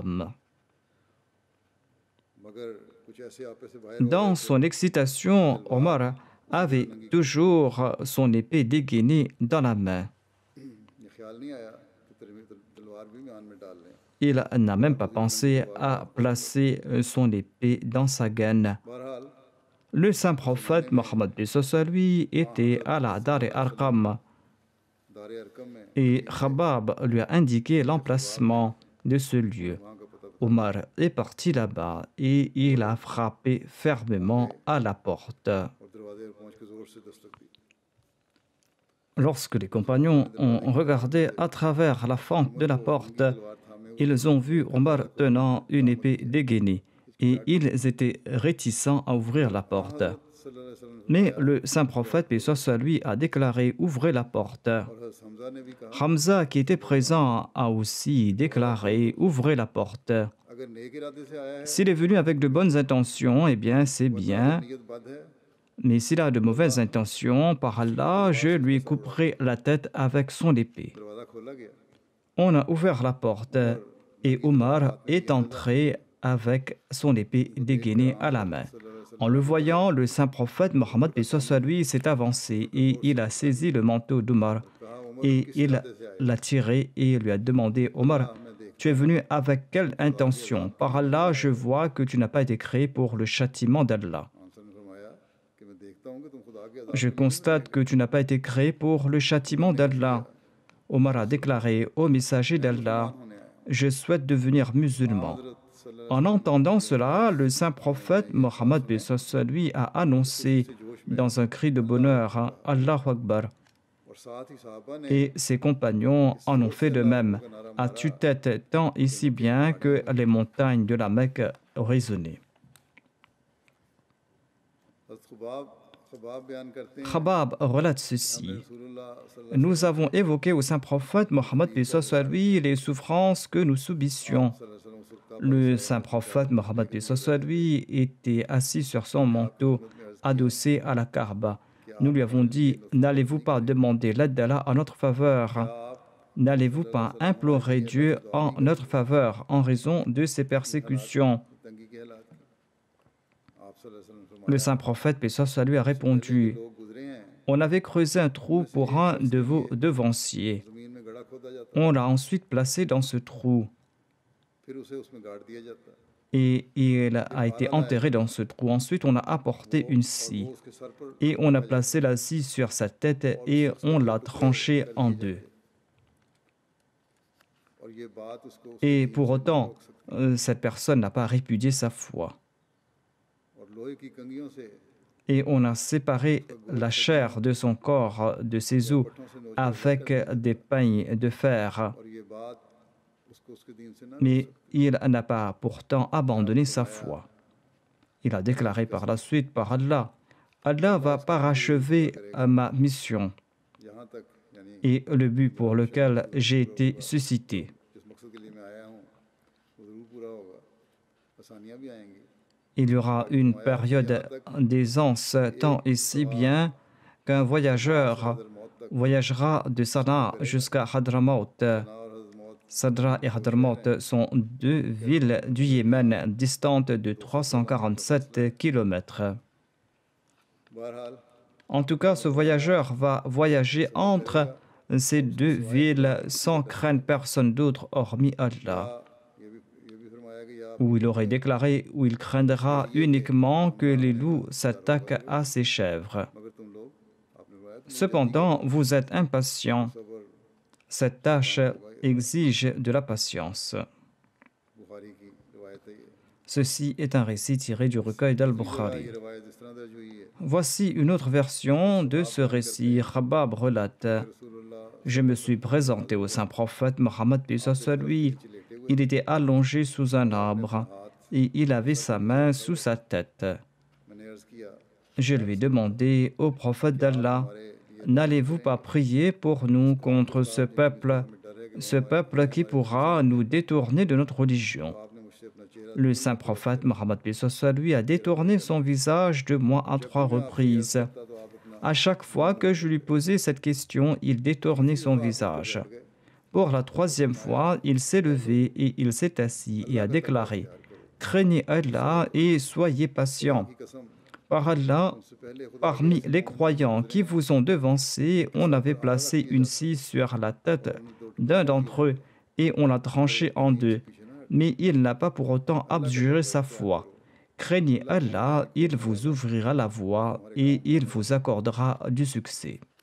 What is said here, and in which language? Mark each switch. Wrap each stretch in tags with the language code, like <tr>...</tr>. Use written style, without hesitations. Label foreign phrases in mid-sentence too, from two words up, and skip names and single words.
<fr>» Dans son excitation, Omar avait toujours son épée dégainée dans la main. Il n'a même pas pensé à placer son épée dans sa gaine.</fr> <ur>بہرحال</ur> <fr>Le saint prophète Mohammed lui était à la Dar Arqam</fr> <ur>دار ارقم میں</ur> <fr>et Khabab lui a indiqué l'emplacement de ce lieu.</fr> <ur>وہاں کا پتہ</ur> <fr>Omar est parti là-bas et il a frappé fermement à la porte.</fr> <ur>اور دروازے پر پہنچ کے زور سے دستک دی.</ur> <fr>Lorsque les compagnons ont regardé à travers la fente de la porte, ils ont vu Omar tenant une épée dégainée et ils étaient réticents à ouvrir la porte.</fr> <ar>صلى الله عليه وسلم</ar> <fr>Mais le saint prophète, paix soit sur lui, a déclaré « Ouvrez la porte ».</fr> <ur>اور حضرت حمزہ نے بھی کہا</ur> <fr>Hamza, qui était présent, a aussi déclaré « Ouvrez la porte ».</fr> <ur>اگر نیک ارادے سے آیا ہے</ur> <fr>S'il est venu avec de bonnes intentions, eh bien c'est bien.</fr> <ur>نیت بد ہے</ur> <fr>Mais s'il a de mauvaises intentions, par Allah, je lui couperai la tête avec son épée.</fr> <ur>دروازہ کھولا گیا.</ur> <fr>On a ouvert la porte et Omar est entré avec son épée dégainée à la main. En le voyant, le saint prophète Mohammed lui s'est avancé et il a saisi le manteau d'Omar et il l'a tiré et lui a demandé « Omar, tu es venu avec quelle intention? Par Allah, je vois que tu n'as pas été créé pour le châtiment d'Allah.</fr> <ur>آنسر نے فرمایا کہ میں دیکھتا ہوں کہ تم خدا کے عذاب</ur> <fr>Je constate que tu n'as pas été créé pour le châtiment d'Allah. » Omar a déclaré « Ô messager d'Allah, je souhaite devenir musulman. »</fr> <ur>حضرت صلی اللہ</ur> <fr>En entendant cela, le saint prophète Mohammed lui a annoncé dans un cri de bonheur «</fr> <ar>الله أكبر »</ar> <ur>اور ساتھ ہی صحابہ نے</ur> <fr>et ses compagnons en ont fait de même, à tue-tête tant et si bien que les montagnes de la Mecque résonnaient.</fr> <ur>حضرت خباب بیان کرتے ہیں</ur> <fr>Khabab relate ceci.</fr> <ar>رسول الله صلى الله</ar> <fr>Nous avons évoqué au saint prophète Mohammed lui les souffrances que nous subissions.</fr> <ar>عليه وسلم</ar> <ur>اس وقت</ur> <fr>Le saint prophète Mohammed lui était assis sur son manteau, adossé à la Kaaba. Nous lui avons dit, n'allez-vous pas demander l'aide d'Allah en notre faveur? N'allez-vous pas implorer Dieu en notre faveur en raison de ces persécutions?</fr> <ur>تنگی کے حالات کی. آپ</ur> <ar>صلى الله عليه وسلم</ar> <ur>نے</ur> <fr>Le saint prophète, paix soit sur lui, a répondu,</fr> <ur>لوگ گزرے ہیں</ur> <fr>on avait creusé un trou pour un de vos devanciers.</fr> <ur>زمین میں گڑھا کھودا جاتا</ur> <fr>On l'a ensuite placé dans ce trou</fr> <ur>پھر اسے اس میں گاڑ دیا جاتا</ur> <fr>et il a été enterré dans ce trou. Ensuite, on a apporté une scie</fr> <ur>وہ اس کے سر پر</ur> <fr>et on a placé la scie sur sa tête et on l'a tranché en deux.</fr> <ur>اور یہ بات اس کو</ur> <fr>Et pour autant, cette personne n'a pas répudié sa foi.</fr> <ur>اور لوہے کی کنگھیوں سے</ur> <fr>Et on a séparé la chair de son corps, de ses os, avec des peignes de fer.</fr> <ur>اور یہ بات اس کو اس کے دین سے نہ</ur> <fr>Mais il n'a pas pourtant abandonné sa foi. Il a déclaré par la suite, par Allah, Allah va parachever ma mission</fr> <ur>یہاں تک یعنی</ur> <fr>et le but pour lequel j'ai été suscité.</fr> <ur>جس مقصد کے لیے میں آیا ہوں وہ ضرور پورا ہوگا آسانیاں بھی آئیں گی</ur> <fr>Il y aura une période d'aisance tant et si bien qu'un voyageur voyagera de Sanaa jusqu'à Hadramaut.</fr> <ur>اور حضرت موت</ur> <fr>Sadra et Hadramaut sont deux villes du Yémen distantes de 347 km.</fr> <ur>بہرحال</ur> <fr>En tout cas, ce voyageur va voyager entre ces deux villes sans craindre personne d'autre hormis Allah.</fr> <ur>یہ بھی فرمایا کہ یا</ur> <fr>Où il aurait déclaré où il craindra uniquement que les loups s'attaquent à ses chèvres.</fr> <ur>مگر تم لوگ آپ نے فرمایا تم</ur> <fr>Cependant, vous êtes impatients.</fr> <ur>صبر</ur> <fr>Cette tâche exige de la patience.</fr> <ur>بخاری کی روایت ہے یہ</ur> <fr>Ceci est un récit tiré du recueil d'Al-Bukhari.</fr> <ur>یہ روایت اس طرح درج ہوئی ہے</ur> <fr>Voici une autre version de ce récit. Khabab relate.</fr> <ur>رسول اللہ</ur> <fr>Je me suis présenté au saint prophète Mohammed lui. Il était allongé sous un arbre et il avait sa main sous sa tête.</fr> <ur>میں نے عرض کیا</ur> <fr>Je lui ai demandé au prophète d'Allah, n'allez-vous pas prier pour nous contre ce peuple qui pourra nous détourner de notre religion?</fr> <ur>آپ نے مجھ سے اپنا چہرہ</ur> <fr>Le saint prophète Mohammed lui a détourné son visage de moi à 3 reprises.</fr> <ur>تو آپ اپنا</ur> <fr>À chaque fois que je lui posais cette question, il détournait son visage. Pour la 3e fois, il s'est levé et il s'est assis et a déclaré « Craignez Allah et soyez patients.</fr> <ur>کی قسم</ur> <fr>Par Allah,</fr> <ur>اس سے پہلے خدا</ur> <fr>parmi les croyants qui vous ont devancés, on avait placé une scie sur la tête d'un d'entre eux et on l'a tranché en deux. Mais il n'a pas pour autant abjuré sa foi. Craignez Allah, il vous ouvrira la voie et il vous accordera du succès.</fr>